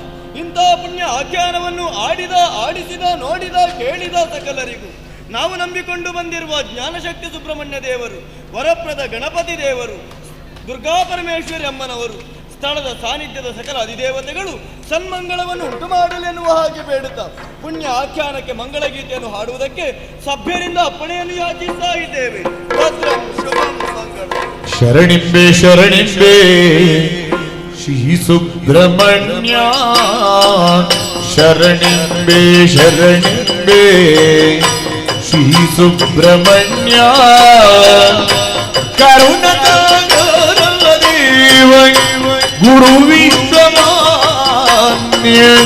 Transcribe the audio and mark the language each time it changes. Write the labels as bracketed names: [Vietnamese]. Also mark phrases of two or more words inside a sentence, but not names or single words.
[Kannada] ಇಂತಹ ಪುಣ್ಯ ಆಖ್ಯಾನವನ್ನು ಆಡಿಸಿದ ನೋಡಿದ ಕೇಳಿದ ಸಕಲರಿಗೂ ನಾವು ನಂಬಿಕೊಂಡು ಬಂದಿರುವ ಜ್ಞಾನಶಕ್ತಿ ಸುಬ್ರಹ್ಮಣ್ಯ ದೇವರು, ವರಪ್ರದ ಗಣಪತಿ ದೇವರು, ದುರ್ಗಾ ಪರಮೇಶ್ವರಿ ಅಮ್ಮನವರು, ಸ್ಥಳದ ಸಾನ್ನಿಧ್ಯದ ಸಕಲ ಅಧಿದೇವತೆಗಳು ಸನ್ಮಂಗಳವನ್ನು ಉಂಟು ಮಾಡಲೆನ್ನುವ ಹಾಗೆ ಬೇಡುತ್ತಾ ಪುಣ್ಯ ಆಖ್ಯಾನಕ್ಕೆ ಮಂಗಳಗೀತೆಯನ್ನು ಹಾಡುವುದಕ್ಕೆ ಸಭ್ಯರಿಂದ ಅಪ್ಪಣೆಯನ್ನು ಯಾಚಿಸ್ತಾ ಇದ್ದೇವೆ. [Sanskrit] ಭದ್ರಂ ಶುಭಂ ಮಂಗಳಂ. [Kannada] ಶರಣಿಂಬೆ ಶರಣಿಂಬೆ ಶ್ರೀ ಸುಬ್ರಹ್ಮಣ್ಯ ಶರಣಿಂಬೆ ಶರಣಿಂಬೆ ಶ್ರೀ ಸುಬ್ರಹ್ಮಣ್ಯ ಕರುಣಾಕರ ದೇವ ಗುರು ವಿಶ್ವಮಾನ್ಯ